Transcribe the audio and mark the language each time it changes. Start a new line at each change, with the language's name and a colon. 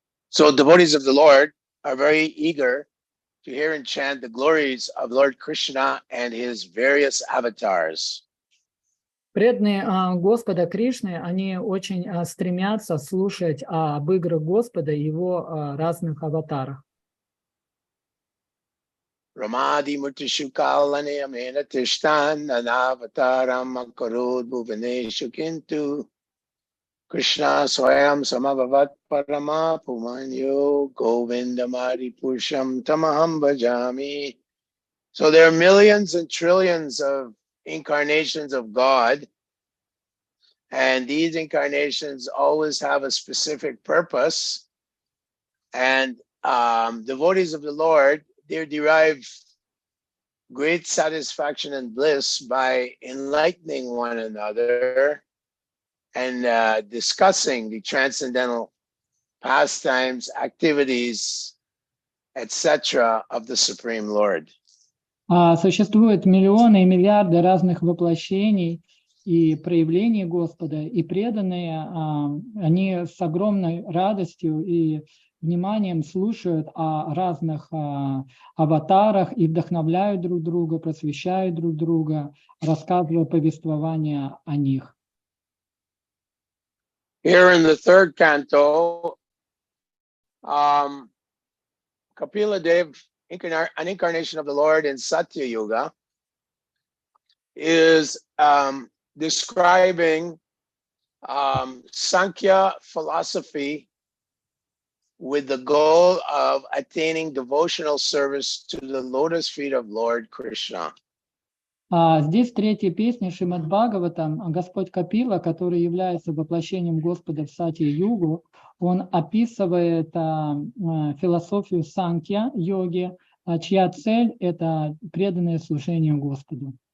English: So devotees of the Lord are very eager to hear and chant the glories of Lord Krishna and his various avatars.
Russian: Преданные Господа Кришны, они очень стремятся слушать об играх Господа и его разных аватарах.
Sanskrit: Ramadi Murtishu Kalani Amena Tishtan Nanavataram Akarud Bhuvaneshu Kintu Krishna Swayam Samabhavat Parama Pumanyo Govindamari Purusham Tamaham Bhajami.
English: So there are millions and trillions of incarnations of God, and these incarnations always have a specific purpose, and devotees of the Lord, they derive great satisfaction and bliss by enlightening one another and discussing the transcendental pastimes, activities, etc. of the Supreme Lord.
Russian: Существуют миллионы и миллиарды разных воплощений и проявлений Господа, и преданные, они с огромной радостью и вниманием слушают о разных аватарах и вдохновляют друг друга, просвещают друг друга, рассказывая повествования о них.
English: Here in the third canto, Kapila Dev, an incarnation of the Lord in Satya Yuga, is describing Sankhya philosophy with the goal of attaining devotional service to the lotus feet of Lord Krishna.
Russian: Здесь в третьей песне Шримад Бхагаватам Господь Капила, который является воплощением Господа в Сатья-югу, он описывает философию санкья йоги, чья цель – это преданное служение Господу.